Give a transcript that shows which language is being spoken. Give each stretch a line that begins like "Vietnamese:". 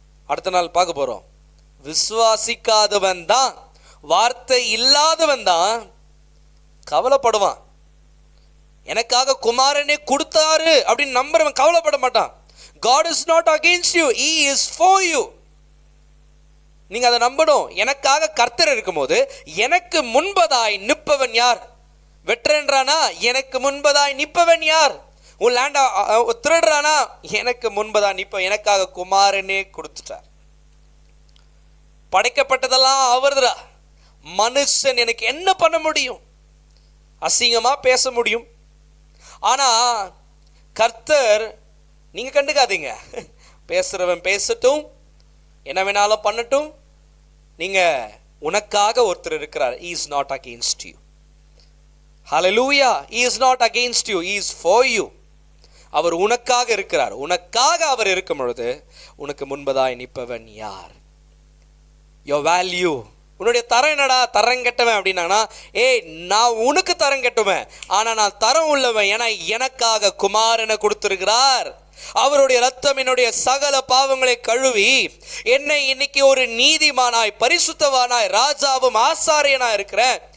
Tamil: அடுத்த நாள் பார்க்க போறோம். விசுவாசிக்காதவன் தான், வார்த்தை இல்லாதவன் தான் கவலைப்படுவான். எனக்காக குமாரனே கொடுத்தாரு அப்படின்னு நம்புறவன் கவலைப்பட மாட்டான்.
English: God is not against you, he is for you.
Tamil: நீங்க அதை நம்பணும். எனக்காக கர்த்தர் இருக்கும்போது எனக்கு முன்பதாய் நிற்பவன் யார்? வெற்றன்றானா எனக்கு முன்பதாய் நிற்பவன் யார்? உன் லேண்டா திருடுறானா எனக்கு முன்பதா நிற்ப. எனக்காக குமாரனே கொடுத்துட்டார். படைக்கப்பட்டதெல்லாம் அவர்தா. மனுஷன் எனக்கு என்ன பண்ண முடியும்? அசிங்கமா பேச முடியும். ஆனா கர்த்தர், நீங்க கண்டுக்காதீங்க, பேசுறவன் பேசட்டும், என்ன வேணாலும் பண்ணட்டும், நீங்க உனக்காக ஒருத்தர் இருக்கிறார்.
English: He is not against you. Hallelujah. He is not against you. He is for you.
Tamil: அவர் உனக்காக இருக்கிறார். உனக்காக அவர் இருக்கும் பொழுது உனக்கு முன்பதாய் நிற்பவன் யார்?
English: Your value.
Tamil: உன்னுடைய தரம் என்னடா? தரம் கெட்டவன் அப்படின்னா, ஏய் நான் உனக்கு தரம் கெட்டுவேன், ஆனா நான் தரம் உள்ளவன். ஏன்னா எனக்காக குமாரனை கொடுத்திருக்கிறார். அவருடைய ரத்தம் என்னுடைய சகல பாவங்களை கழுவி என்னை இன்னைக்கு ஒரு நீதிமானாய், பரிசுத்தவானாய், ராஜாவும் ஆசாரியனாய் இருக்கிறேன்.